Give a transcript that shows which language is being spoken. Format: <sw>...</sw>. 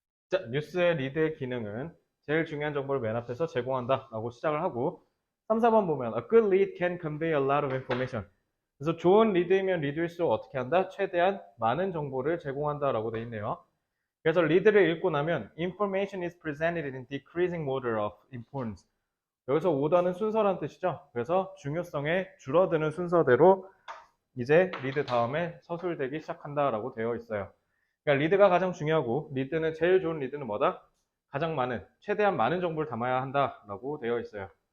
<ko>자, 뉴스의 리드의 기능은 제일 중요한 정보를 맨 앞에서 제공한다 라고 시작을 하고 3, 4번 보면</ko> <en>A good lead can convey a lot of information.</en> <ko>그래서 좋은 리드이면 리드일수록 어떻게 한다? 최대한 많은 정보를 제공한다 라고 되어 있네요. 그래서 리드를 읽고 나면</ko> <en>Information is presented in decreasing order of importance.</en> <ko>여기서 오더는 순서란 뜻이죠. 그래서 중요성에 줄어드는 순서대로 이제 리드 다음에 서술되기 시작한다라고 되어 있어요. 그러니까 리드가 가장 중요하고 리드는 제일 좋은 리드는 뭐다? 가장 많은, 최대한 많은 정보를 담아야 한다라고 되어 있어요.</ko>